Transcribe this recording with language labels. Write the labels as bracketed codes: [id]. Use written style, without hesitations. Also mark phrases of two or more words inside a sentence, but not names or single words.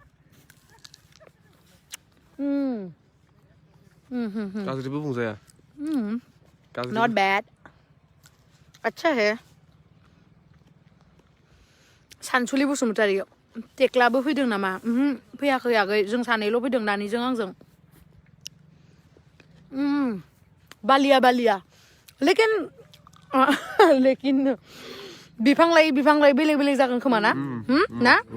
[brx] गाज्रिबो बुंजाया [en] not bad [hi] अच्छा है [brx] सानसुलि बसुमतारी टेक्लाबो फैदों नामा फैयाखै आगै जों सानैल' फैदों नानिजों आंजों बालिया लेकिन बिफां लायै बेलेग जागोन खोमा ना ना